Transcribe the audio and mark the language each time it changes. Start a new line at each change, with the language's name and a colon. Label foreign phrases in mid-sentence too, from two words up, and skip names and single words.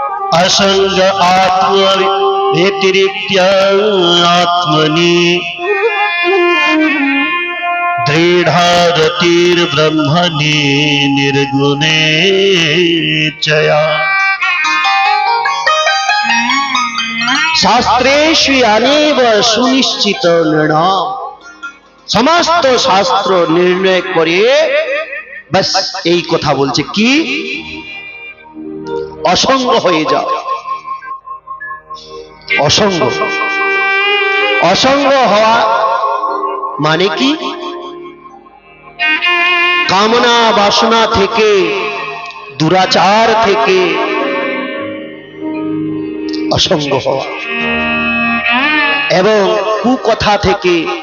Sanskrit: असंग आत्म व्यतिरिक्त्य आत्मनि दृढारतिर्ब्रह्मणि निर्गुणे चया।
Hindi: शास्त्रेषु अनेव सुनिश्चित निर्णय, समस्त शास्त्र निर्णय करे बस
Bangla: এই কথা বলছে কি অসঙ্গ হয়ে যাও। অসঙ্গ, অসঙ্গ হওয়া মানে কি? কামনা বাসনা থেকে, দুরাচার থেকে অসঙ্গ হওয়া এবং কুকথা থেকে,